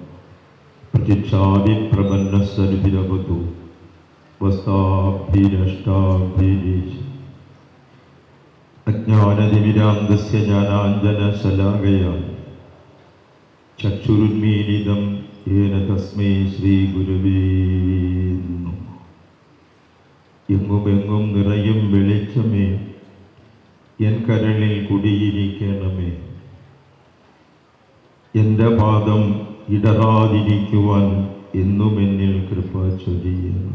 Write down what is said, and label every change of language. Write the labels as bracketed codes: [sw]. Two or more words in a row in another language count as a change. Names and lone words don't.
[sa] प्रचिच्छादिप्रपन्नस्सरिभिरवतु वस्ताभिरष्टाभिरीश अज्ञानतिमिरान्धस्य ज्ञानाञ्जनशलाकया चक्षुरुन्मीलितं येन तस्मै श्रीगुरुवे नमः. [ml] എങ്ങുമെങ്ങും നിറയും വെളിച്ചമേ, എൻ കരളിൽ കുടിയിരിക്കണമേ. എൻ്റെ പാദം ഇടറാതിരിക്കുവാൻ എന്നും എന്നിൽ കൃപ ചൊരിയണം.